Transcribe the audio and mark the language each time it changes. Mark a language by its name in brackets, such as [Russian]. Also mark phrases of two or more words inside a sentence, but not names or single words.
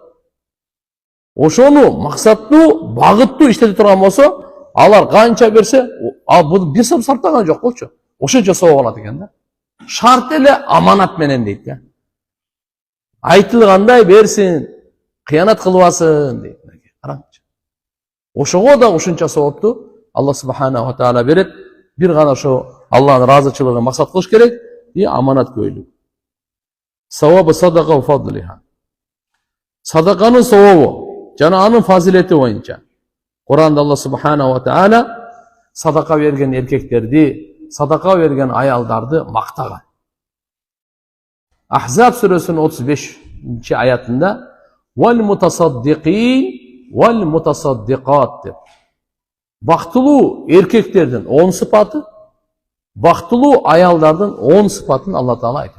[Kyrgyz] Ошону максаттуу, багыттуу иштете турган болсо, алар канча берсе, ал бул бир сом сартаган жок болчу. Ошончо соо болот экен да. Шарт эле аманат менен дейт да. Айтылгандай берсин, кыянат кылбасын дейт. Караңчы. Ошого да ушунча соопту [Arabic] الله سبحانه وتعالى [Kyrgyz] берет. Бир гана ошо Аллахтын ыраазычылыгын максат кылыш керек и аманаткөйлүк. [Arabic] ثواب الصدقة وفضلها. [Kyrgyz] Садаканын савабы жана анын фазилети боюнча Куранда [Arabic] الله سبحانه وتعالى [Kyrgyz] садака берген эркектерди, садака берген аялдарды мактаган. Ахзаб сүрөсүнүн 35-аятында: [Arabic] "والمتصدقين والمتصدقات [Kyrgyz] деп. Бактылуу эркектердин 10 sıfatı, бактылуу аялдардын 10 sıfatын Алла Таала айтат.